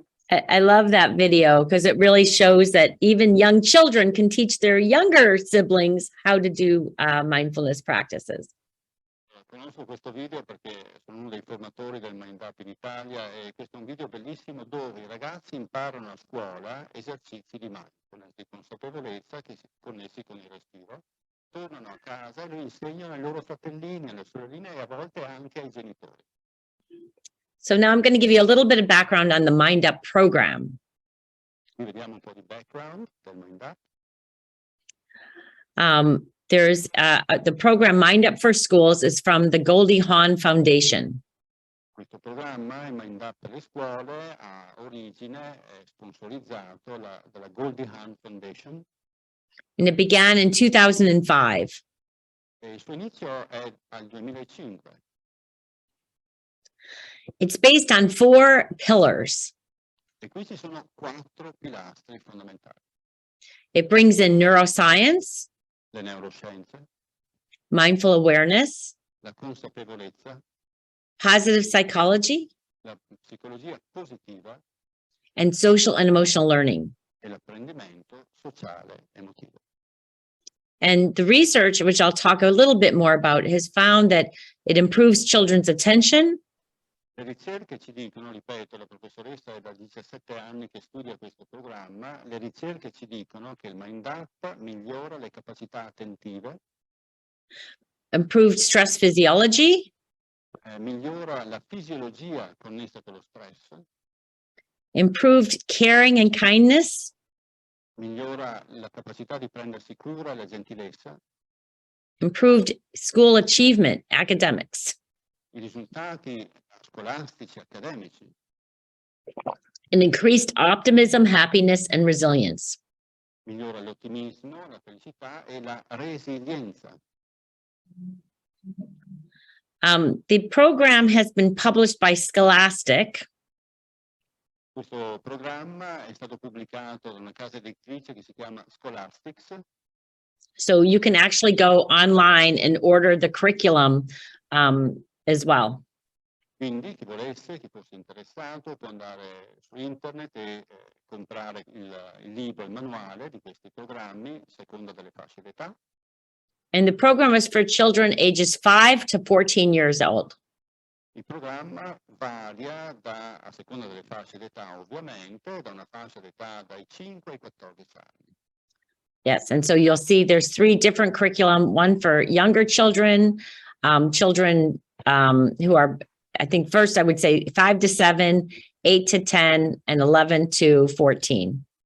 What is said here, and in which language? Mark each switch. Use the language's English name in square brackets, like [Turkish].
[English] I love that video because it really shows that even young children can teach their younger siblings how to do mindfulness practices. [Italian] Conosco questo video perché sono uno dei formatori del Mind Up in Italia e questo è un video bellissimo dove i ragazzi imparano a scuola esercizi di mindfulness, di consapevolezza che si connessi con il respiro, tornano a casa e lo insegnano ai loro fratellini, alle sorelline e a volte anche ai genitori. [English] So now I'm going to give you a little bit of background on the Mind Up program. [Italian] Qui vediamo un po' di background del Mind Up. [English] There's the program Mind Up for Schools is from the Goldie Hawn Foundation. [Italian] Questo programma, il Mind Up per le scuole, ha origine, è sponsorizzato dalla Goldie Hawn Foundation. [English] And it began in 2005. [Italian] E il suo inizio è al 2005. [English] It's based on 4 pillars. [Italian] E qui ci sono 4 pilastri fondamentali. [English] It brings in neuroscience, [Italian] Le neuroscienze, [English] mindful awareness, [Italian] la consapevolezza, [English] positive psychology, [Italian] la psicologia positiva [English] and social and emotional learning. [Italian] e l'apprendimento sociale emotivo. [English] And the research, which I'll talk a little bit more about, has found that it improves children's attention. [Italian] Le ricerche ci dicono, ripeto, la professoressa è da 17 anni che studia questo programma, le ricerche ci dicono che il Mind Up migliora le capacità attentive, [English] Improved stress physiology, [Italian] migliora la fisiologia connessa con lo stress, [English] improved caring and kindness, [Italian] migliora la capacità di prendersi cura e la gentilezza, [English] improved school achievement, academics, [Italian] i risultati scolastici, accademici, [English] and increased optimism, happiness, and resilience. [Italian] migliora l'ottimismo, la felicità e la resilienza. [English] The program has been published by Scholastic. [Italian] Questo programma è stato pubblicato da una casa editrice che si chiama Scholastics. [English] So you can actually go online and order the curriculum as well. [Italian] Quindi chi volesse, chi fosse interessato, può andare su internet e comprare il libro, il manuale di questi programmi, a seconda delle fasce d'età. [English] And the program is for children ages 5 to 14 years old. [Italian] Il programma varia a seconda delle fasce d'età, ovviamente, da una fascia d'età dai 5 ai 14 anni. [English] Yes, and so you'll see there's 3 different curriculum, one for younger children, children who are, I think first I would say 5 to 7, 8 to 10, and 11 to 14.